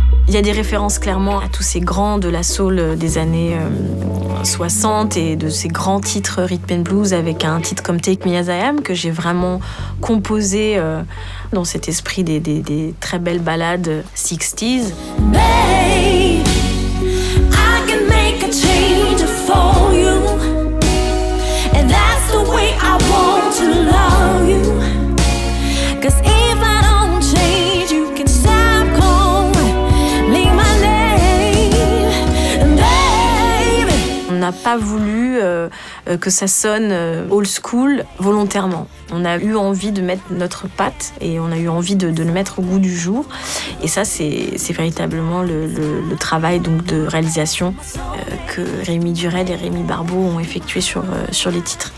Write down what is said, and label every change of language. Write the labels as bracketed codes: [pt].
[fr] Il y a des références clairement à tous ces grands de la soul des années 60 et de ces grands titres rhythm and blues, avec un titre comme Take Me As I Am que j'ai vraiment composé dans cet esprit des très belles ballades 60s. [en] Babe, I can make a change for you, and that's the way I want to love you, 'cause if I don't change, you can stop calling my name, baby. [fr] On n'a pas voulu que ça sonne old school volontairement. On a eu envie de mettre notre patte et on a eu envie de le mettre au goût du jour. Et ça, c'est véritablement le travail donc, de réalisation que Rémi Durel et Rémi Barbeau ont effectué sur les titres.